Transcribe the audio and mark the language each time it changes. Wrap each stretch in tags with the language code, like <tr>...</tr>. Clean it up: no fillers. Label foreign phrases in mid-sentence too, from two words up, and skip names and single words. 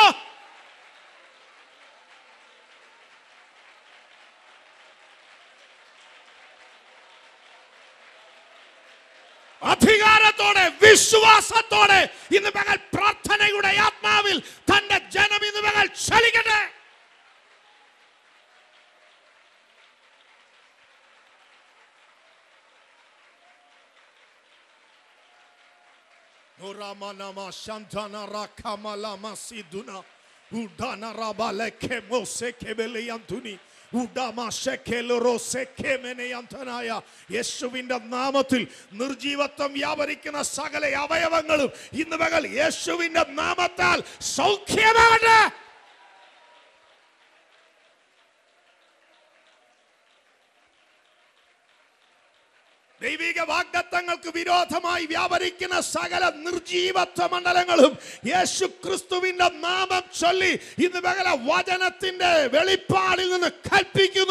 <ml>അധികാരത്തോടെ വിശ്വാസത്തോടെ ഇന്ന് പകൽ പ്രാർത്ഥനയുടെ ആത്മാവിൽ തന്റെ ജനം ഇന്ന് പകൽ ചലിക്കട്ടെ. Ramanama Shantana Rakamalama Siduna Udana Rabaleke Mose Kebeliantuni Udama Shekeloro Sekemeneyantanaya യേശുവിന്റെ നാമത്തിൽ നിർജീവത്വം വ്യാപരിക്കുന്ന സകല അവയവങ്ങളും ഇന്ന് പകൽ യേശുവിന്റെ നാമത്താൽ സൗഖ്യമാകട്ടെ. ദൈവിക വാഗ്ദത്തങ്ങൾക്ക് വിരോധമായി വ്യാപരിക്കുന്ന സകല നിർജീവത്വ മണ്ഡലങ്ങളും യേശു ക്രിസ്തുവിന്റെ നാമം ചൊല്ലി ഇന്ന് പകല വചനത്തിന്റെ വെളിപ്പാടിൽ നിന്ന് കൽപ്പിക്കുന്നു.</ml>